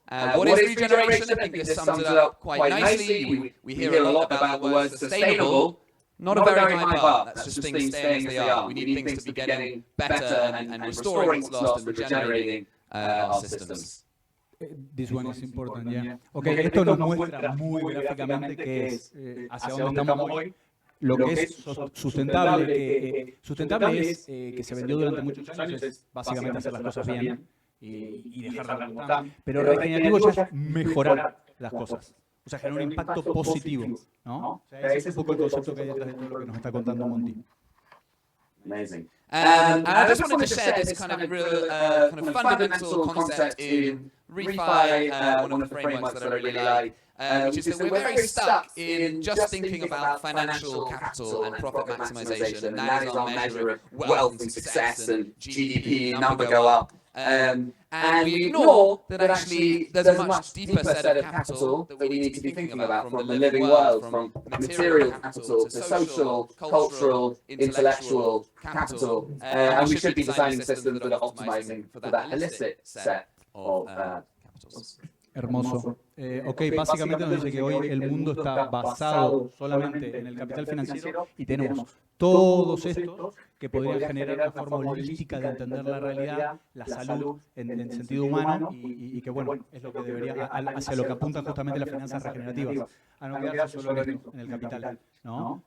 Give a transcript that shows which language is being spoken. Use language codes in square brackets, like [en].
[en] What is regeneration? I think this sums it up quite nicely. We hear a lot about the word sustainable. Not a very high bar. That's just things staying as they are. We need things to be getting better and restoring what's lost and regenerating our systems. This one is important, yeah. [es] Okay, esto nos muestra muy gráficamente qué es, hacia dónde estamos hoy. Lo que es sustentable, sustentable es que se vendió durante muchos años, es básicamente hacer las cosas bien y dejarlas como están. Pero regenerativo ya es mejorar las cosas. O sea, generar un impacto positivo, ¿no? O sea, ese es un poco el concepto que hay detrás de todo lo que nos está contando Monty. [en] Amazing. And I just wanted to share this kind of real, kind of fundamental concept in ReFi, one of the frameworks that I really like, which is that we're very stuck in just thinking about financial capital and profit maximization, and that is our measure of wealth and success and GDP number go up. And we ignore that actually there's a much deeper set of capital that we need to be thinking about, from the living world, from material capital to social, cultural, intellectual capital. And we should be designing systems that are optimizing for that holistic set of capitals. [es] Hermoso. Ok, básicamente nos dice que hoy el mundo está basado solamente en el capital financiero y tenemos todos estos que podrían generar una forma holística de entender la realidad, la salud en sentido humano y que, bueno, es lo que debería, hacia lo que apuntan justamente las finanzas regenerativas, a no quedarse solo en el capital, ¿no?